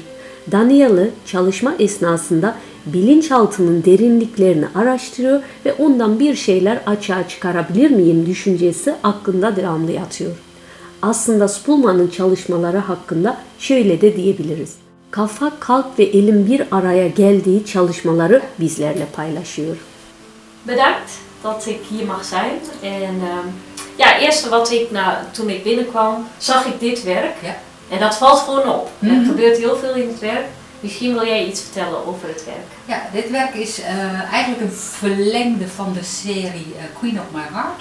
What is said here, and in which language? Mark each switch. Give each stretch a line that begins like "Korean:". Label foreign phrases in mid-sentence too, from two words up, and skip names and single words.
Turkish: Danielle çalışma esnasında bilinçaltının derinliklerini araştırıyor ve ondan bir şeyler açığa çıkarabilir miyim düşüncesi hakkında devamlı yatıyor. Aslında Spulman'ın çalışmaları hakkında şöyle de diyebiliriz. Kafa, kalp ve elin bir araya geldiği çalışmaları bizlerle paylaşıyor.
Dutch: Bedankt dat ik hier mag zijn. En ja, eerste wat ik toen ik binnenkwam, zag ik dit werk. Ja. En dat valt gewoon op. Er gebeurt heel veel in het werk. Misschien wil jij iets vertellen over het werk. Ja, dit werk is eigenlijk een verlengde van de serie Queen of My Heart.